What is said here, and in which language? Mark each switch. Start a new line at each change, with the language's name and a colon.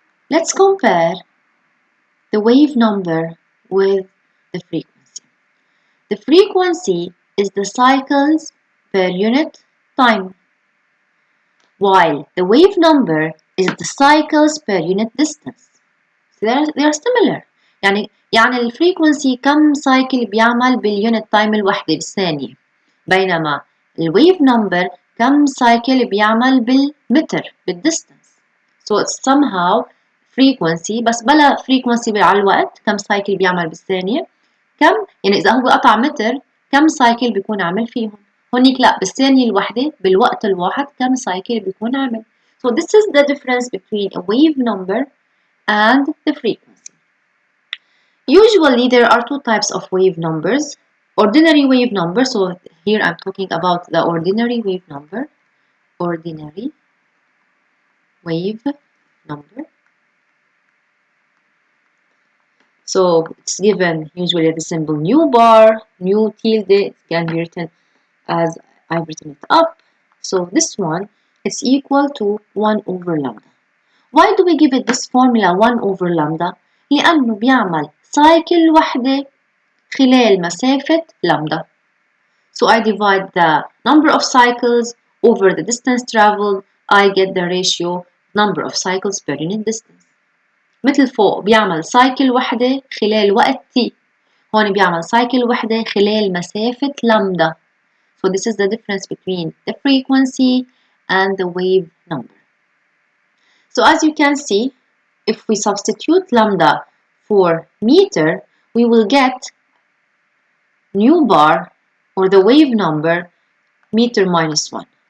English: Let's compare the wave number with the frequency. The frequency is the cycles per unit time, while the wave number is the cycles per unit distance. So they are similar.
Arabic: يعني الفريكونسي كم سايكل بيعمل باليونت تايم الوحدة بالثانية، بينما الويف نمبر كم سايكل بيعمل بالمتر بالديستنس.
English: So it's somehow frequency
Arabic: بس بلا frequency على الوقت، كم سايكل بيعمل بالثانية، كم يعني إذا هو قطع متر كم سايكل بيكون عامل فيهم. هونيك لا، بالثانية الوحدة بالوقت الواحد كم سايكل بيكون عامل.
English: So this is the difference between a wave number and the frequency. Usually there are two types of wave numbers. Ordinary wave number, so here I'm talking about the ordinary wave number. Ordinary wave number. So it's given usually the symbol nu bar, nu tilde. It can be written as I've written it up. So this one is equal to 1 over lambda. Why do we give it this formula 1 over lambda?
Arabic: لأنه بيعمل سايكل وحدة خلال مسافة لامدا.
English: So I divide the number of cycles over the distance traveled. I get the ratio number of cycles per unit distance.
Arabic: مثل فوق بيعمل سايكل وحدة خلال وقت t. هون بيعمل سايكل وحدة خلال مسافة لامدا.
English: So this is the difference between the frequency and the wave number. So as you can see, if we substitute lambda for meter, we will get nu bar or the wave number meter minus 1.